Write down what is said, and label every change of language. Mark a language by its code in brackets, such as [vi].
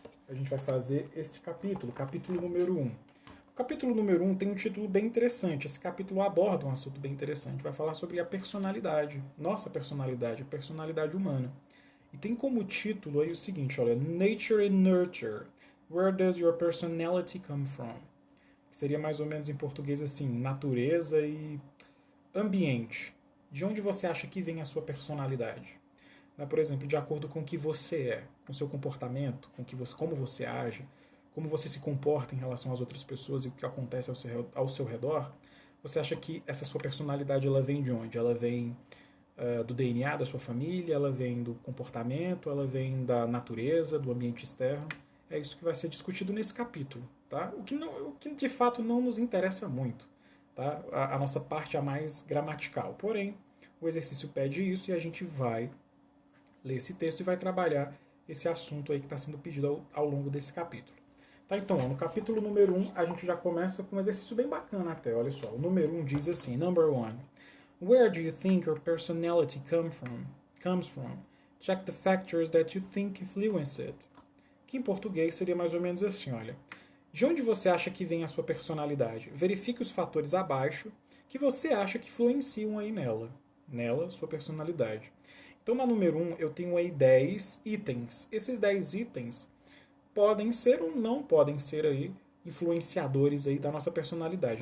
[pt] A gente vai fazer este capítulo, capítulo número 1. O capítulo número 1 tem um título bem interessante. Esse capítulo aborda um assunto bem interessante. Vai falar sobre a personalidade, nossa personalidade, a personalidade humana. E tem como título aí o seguinte, olha, Nature and Nurture. [en] Where does your personality come from? [pt] Que seria mais ou menos em português assim, natureza e ambiente. De onde você acha que vem a sua personalidade? Né? Por exemplo, de acordo com o que você é, com o seu comportamento, como você age, como você se comporta em relação às outras pessoas e o que acontece ao seu redor, você acha que essa sua personalidade ela vem de onde? Ela vem do DNA da sua família, ela vem do comportamento, ela vem da natureza, do ambiente externo. É isso que vai ser discutido nesse capítulo. Tá? O que de fato não nos interessa muito. Tá? A nossa parte é a mais gramatical. Porém, o exercício pede isso e a gente vai ler esse texto e vai trabalhar esse assunto aí que está sendo pedido ao longo desse capítulo. Tá, então, no capítulo número 1, a gente já começa com um exercício bem bacana até, olha só. O número 1 diz assim, number 1. [en] Where do you think your personality comes from? Check the factors that you think influence it. [pt] Que em português seria mais ou menos assim, olha. De onde você acha que vem a sua personalidade? Verifique os fatores abaixo que você acha que influenciam aí nela, sua personalidade. Então, na número 1, eu tenho aí 10 itens. Esses 10 itens podem ser ou não podem ser aí influenciadores aí da nossa personalidade.